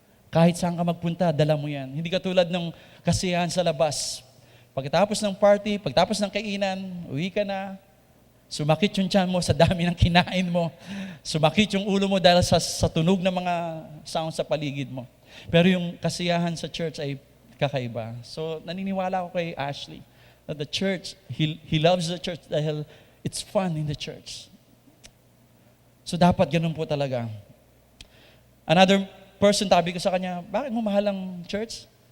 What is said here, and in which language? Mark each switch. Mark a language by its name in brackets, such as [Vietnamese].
[Filipino] Kahit saan ka magpunta, dala mo yan. Hindi katulad ng kasiyahan sa labas. Pagkatapos ng party, pagkatapos ng kainan, uwi ka na, sumakit yung tiyan mo sa dami ng kinain mo. Sumakit yung ulo mo dahil sa tunog ng mga sound sa paligid mo. Pero yung kasiyahan sa church ay kakaiba. [English] So, naniniwala ako kay Ashley that the church, he loves the church dahil it's fun in the church. [Filipino] So, dapat ganun po talaga. Another person, tabi ko sa kanya, bakit mo mahal ang church?